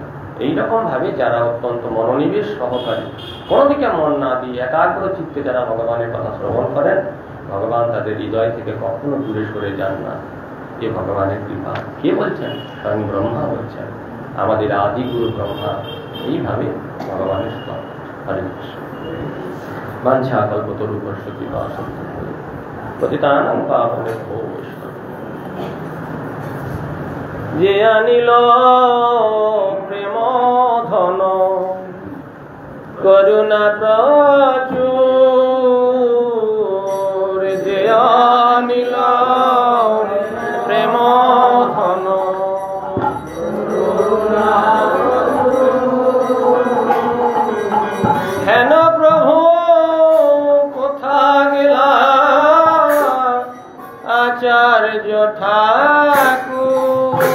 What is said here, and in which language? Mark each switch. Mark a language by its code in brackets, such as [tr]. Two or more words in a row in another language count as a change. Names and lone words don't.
[bn] এইরকম ভাবে যারা অত্যন্ত মনোনিবেশ সহকারী, কোনো দিকে মন না দিয়ে একাগ্র চিত্তে যারা ভগবানের কথা শ্রবণ করেন, ভগবান তাদের হৃদয় থেকে কখনো দূরে সরে যান না। এ ভগবানের কৃপা। কে বলছেন? স্বয়ং ব্রহ্মা বলছেন, আমাদের আদি গুরু ব্রহ্মা এইভাবে ভগবানের স্তব। হরে কৃষ্ণ। [sa] বাঞ্ছা কল্পতরুভ্যশ্চ কৃপা সিন্ধু পতিতানাং পাবনেভ্যো বৈষ্ণবেভ্যো। [bn] যে আনিল প্রেম ধন করুণা প্রচুর, যে আনিল প্রেম ধন হেন প্রভু কোথা গেলা আচার্য ঠাকুর।